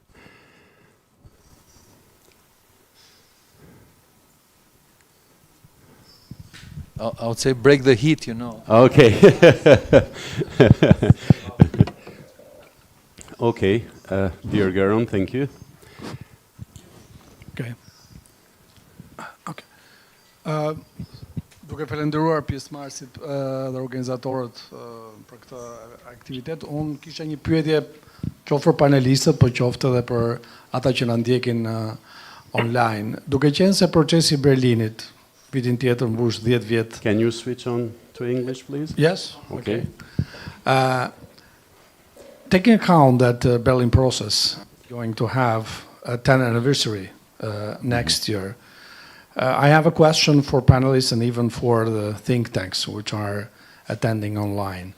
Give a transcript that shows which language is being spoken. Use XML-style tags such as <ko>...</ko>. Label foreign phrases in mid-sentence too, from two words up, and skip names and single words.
<en>I would say break the heat, you know. Okay. Okay, dear Garon, thank you. Okay. Okay.</en> <sq>Duke falendëruar pjesëmarrësit dhe organizatorët për këtë aktivitet, unë kisha një pyetje qoftë për panelistët, po qoftë edhe për ata që na ndjekin online. Duke qenë se procesi i Berlinit vitin tjetër mbush 10 vjet.</sq> <en>Can you switch on to English, please? Yes. Okay. Taking account that the Berlin process is going to have a 10th anniversary next year, I have a question for panelists and even for the think tanks which are attending online.</en>